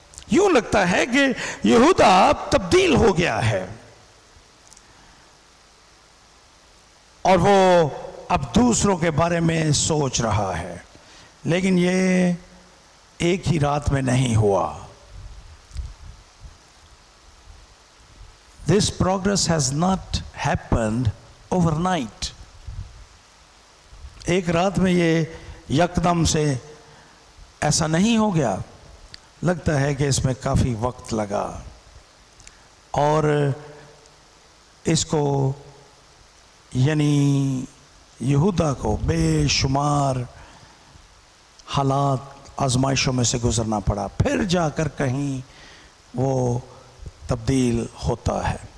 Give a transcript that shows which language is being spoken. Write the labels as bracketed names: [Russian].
[Urdu] یوں لگتا ہے کہ یہودا تبدیل ہو گیا ہے اور وہ اب دوسروں کے بارے میں سوچ رہا ہے. لیکن یہ ایک ہی رات میں نہیں ہوا. [English] This progress has not happened overnight. [Urdu] ایک رات میں یہ یکدم سے ایسا نہیں ہو گیا. لگتا ہے کہ اس میں کافی وقت لگا اور اس کو یعنی یہودا کو بے شمار حالات آزمائشوں میں سے گزرنا پڑا، پھر جا کر کہیں وہ تبدیل ہوتا ہے.